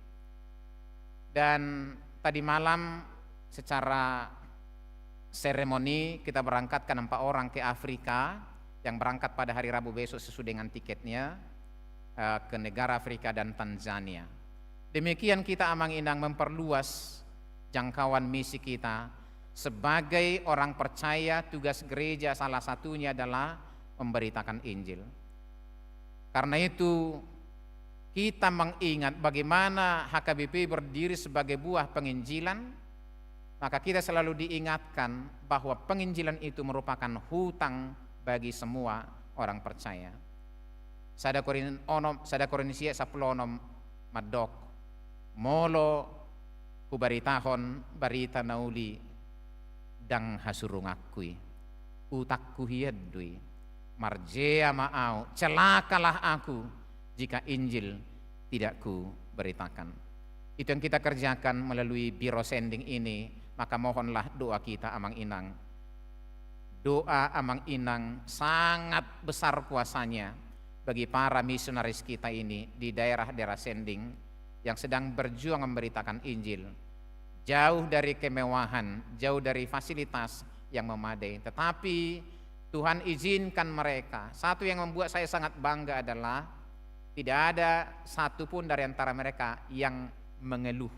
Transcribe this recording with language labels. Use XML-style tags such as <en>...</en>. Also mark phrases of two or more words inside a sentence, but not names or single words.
<id>Dan tadi malam secara seremoni kita berangkatkan 4 orang ke Afrika, yang berangkat pada hari Rabu besok sesuai dengan tiketnya ke negara Afrika dan Tanzania. Demikian kita</id> <bbc>amang-inang</bbc> <id>memperluas jangkauan misi kita sebagai orang percaya. Tugas gereja salah satunya adalah memberitakan Injil. Karena itu kita mengingat bagaimana HKBP berdiri sebagai buah penginjilan, maka kita selalu diingatkan bahwa penginjilan itu merupakan hutang bagi semua orang percaya.</id> <bbc>Sada Korinisia 10 madok molo kubaritahon barita nauli dang hasurungakui utakku hiedui marjea maau</bbc> <id>celakalah aku jika Injil tidak ku beritakan. Itu yang kita kerjakan melalui biro sending ini. Maka mohonlah doa kita</id> <bbc>amang inang.</bbc> <id>Doa</id> <bbc>amang inang</bbc> <id>sangat besar kuasanya bagi para misionaris kita ini di daerah-daerah sending yang sedang berjuang memberitakan Injil. Jauh dari kemewahan, jauh dari fasilitas yang memadai. Tetapi Tuhan izinkan mereka. Satu yang membuat saya sangat bangga adalah tidak ada satupun dari antara mereka yang mengeluh.</id>